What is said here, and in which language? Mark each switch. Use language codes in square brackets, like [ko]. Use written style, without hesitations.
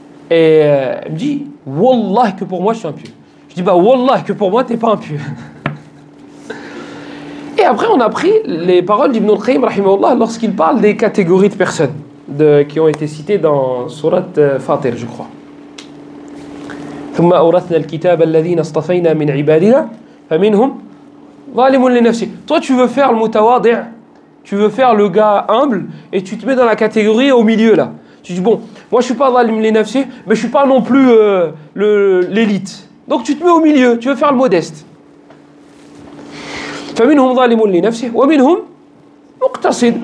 [fr] Et elle me dit, Wallah que pour moi je suis un pieux. Je dis, bah Wallah que pour moi t'es pas un pieux. Et après, on a pris les paroles d'Ibn al-Qayyim, rahimahullah, lorsqu'il parle des catégories de personnes qui ont été citées dans Surat Fatir, je crois. [ar] ثم أورثنا الكتاب الذين اصطفينا من عبادنا فمنهم ظالم لنفسه. [fr] Toi, tu veux faire le mutawadi', tu veux faire le gars humble, et tu te mets dans la catégorie au milieu là. Tu dis bon, moi je suis pas [ar] zalim li nafsi, [fr] mais je suis pas non plus l'élite. Donc tu te mets au milieu, tu veux faire le modeste. [ar] فمنهم ظالم لنفسه ومنهم مقتصد.